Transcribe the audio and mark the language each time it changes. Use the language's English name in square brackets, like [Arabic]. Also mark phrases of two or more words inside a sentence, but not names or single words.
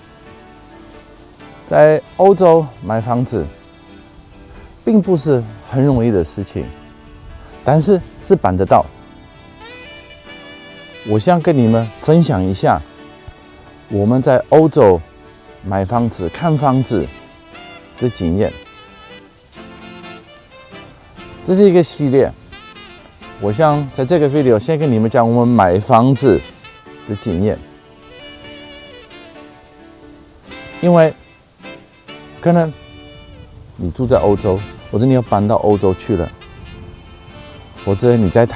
[Chinese] 在歐洲買房子，並不是很容易的事情，但是是辦得到。我想跟你們分享一下我們在歐洲買房子、看房子的經驗。這是一個系列，我想在這個 video 先跟你們講我們買房子的經驗。因為可能你住在歐洲，或者你要搬到歐洲去了，或者你在